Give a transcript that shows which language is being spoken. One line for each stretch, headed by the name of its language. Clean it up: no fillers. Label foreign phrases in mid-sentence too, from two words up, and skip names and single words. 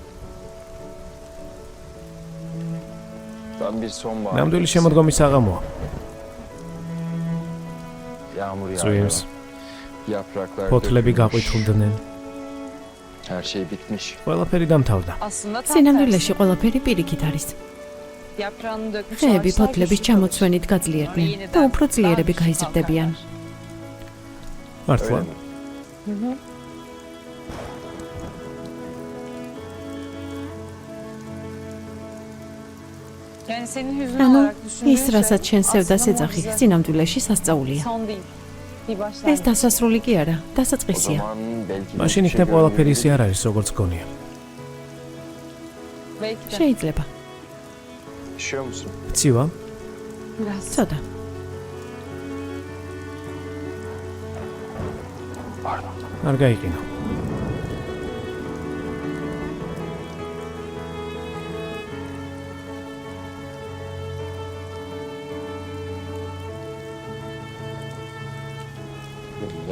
Turkish: Tam bir sonbahar.
Georgian: ნამდვილი შემოდგომის საღამოა.
Turkish: Yağmur yağıyor.
Georgian: წვიმს,
Turkish: Yapraklar
Georgian: ფოთლები
Turkish: dökülmüş.
Georgian: გაყვითულდნენ.
Turkish: Her şey bitmiş.
Georgian: ყველაფერი დამთავრდა.
Turkish: Aslında tam
Georgian: სინამდვილეში ყველაფერი პირიქით არის.
Turkish: tersi. Yaprağını dökmüş
Georgian: ხეები
Turkish: ağaçlar
Georgian: ფოთლების
Turkish: güçlü
Georgian: ჩამოცვენით გაძლიერდნენ და უფრო ძლიერები გაიზრდებიან. მართლა?
Turkish: Öyle mi? Yani senin hüzün
Georgian: ანუ
Turkish: olarak düşündüğün
Georgian: ის რასაც შენ სევდა
Turkish: aslında
Georgian: სეძახი,
Turkish: mucize.
Georgian: სინამდვილეში სასწაულია.
Turkish: Son değil. Bir
Georgian: ეს
Turkish: başlangıç.
Georgian: დასასრული კი არა,
Turkish: O
Georgian: დასაწყისია.
Turkish: zaman belki de
Georgian: მაშინ
Turkish: hiçbir şey
Georgian: იქნებ ყველაფერი
Turkish: görmüyor
Georgian: ისე არ არის, როგორც გონია.
Turkish: Belki de.
Georgian: შეიძლება.
Turkish: Üşüyor musun?
Georgian: ცივა?
Turkish: Biraz.
Georgian: ცოტა.
Turkish: Pardon.
Georgian: არ გაიყინო.
Turkish: Da